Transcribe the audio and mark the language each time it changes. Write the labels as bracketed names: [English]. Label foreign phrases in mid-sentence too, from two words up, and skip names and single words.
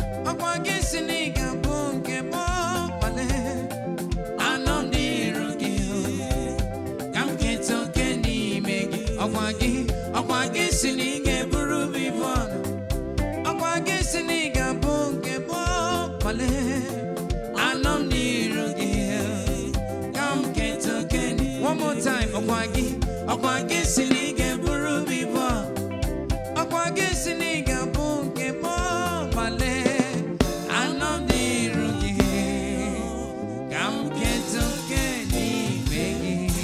[Igbo] Ọkwa gị si na ị ga-abụ nke m, ọkpale. Anọ m n'iru gị, ka m keta oke n'ime gị. Ọkwa gị, ọkwa gị si na ị ga-eburu m ibu a. Ọkwa gị si na ị ga-abụ nke m, ọkpale. Anọ m n'iru gị, ka m keta oke n'i-, [English] one more time. [Igbo] Ọkwa gị, ọkwa gị si na ị ga-eburu m ibu a. Ọkwa gị si na ị ga-abụ nke m, ọkpale. Anọ m n'iru gị, ka m keta oke n'ime gị.